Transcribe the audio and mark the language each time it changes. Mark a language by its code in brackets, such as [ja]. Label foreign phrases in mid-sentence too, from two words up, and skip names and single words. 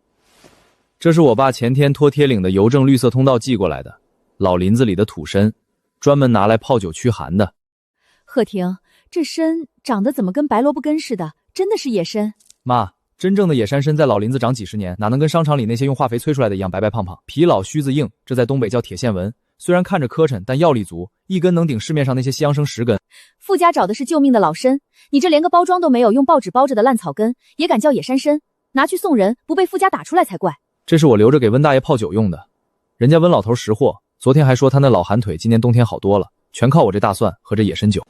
[zh] 這是我爸前天托鐵嶺的郵政綠色通道寄過來的，老林子裡的土參，專門拿來泡酒驅寒的。賀婷，這參長得怎麼跟白蘿蔔根似的？真的是野參？媽，真正的野山參在老林子長幾十年，哪能跟商場裡那些用化肥催出來的一樣白白胖胖，皮老鬚子硬？這在東北叫鐵線紋，雖然看着磕碜，但藥力足，一根能頂市面上那些西洋參10根。傅家找的是救命的老參，你這連個包裝都沒有，用報紙包着的爛草根也敢叫野山參？拿去送人，不被傅家打出來才怪。這是我留着給溫大爺泡酒用的，人家溫老頭識貨，昨天還說他那老寒腿今年冬天好多了，全靠我這大蒜和這野參酒。